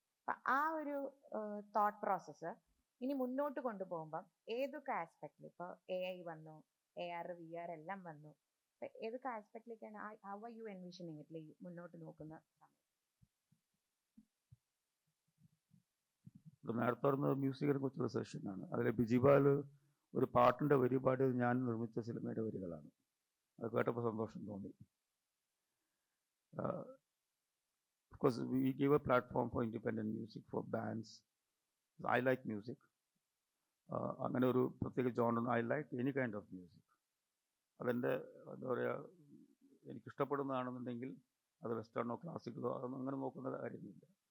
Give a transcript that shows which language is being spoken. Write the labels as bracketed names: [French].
[Malayalam] അപ്പം ആ ഒരു തോട്ട് പ്രോസസ്സ് ഇനി മുന്നോട്ട് കൊണ്ടുപോകുമ്പം ഏതൊക്കെ ആസ്പെക്റ്റിൽ, ഇപ്പോൾ AI വന്നു, AR VR എല്ലാം വന്നു, അപ്പം ഏതൊക്കെ ആസ്പെക്റ്റിലേക്കാണ് [English] how are you envisioning it [Malayalam] മുന്നോട്ട് നോക്കുന്ന സമയം? നേരത്തെ പറഞ്ഞ മ്യൂസിക്കിനെ കുറിച്ചുള്ള സെഷനാണ്. അതിൽ ബിജിപാൽ ഒരു പാട്ടിൻ്റെ വരി പാടിയത് ഞാൻ നിർമ്മിച്ച സിനിമയുടെ വരികളാണ്. അത് കേട്ടപ്പോൾ സന്തോഷം തോന്നി. [English] Because we give a platform for independent music, for bands. I like music. [Malayalam] അങ്ങനെ ഒരു പ്രത്യേക genre, [English] I like any kind of music. [Malayalam] അതെൻ്റെ എന്താ പറയുക, എനിക്കിഷ്ടപ്പെടുന്നതാണെന്നുണ്ടെങ്കിൽ അത് വെസ്റ്റേണോ ക്ലാസിക്കലോ അതൊന്നും അങ്ങനെ നോക്കുന്ന കാര്യമില്ല.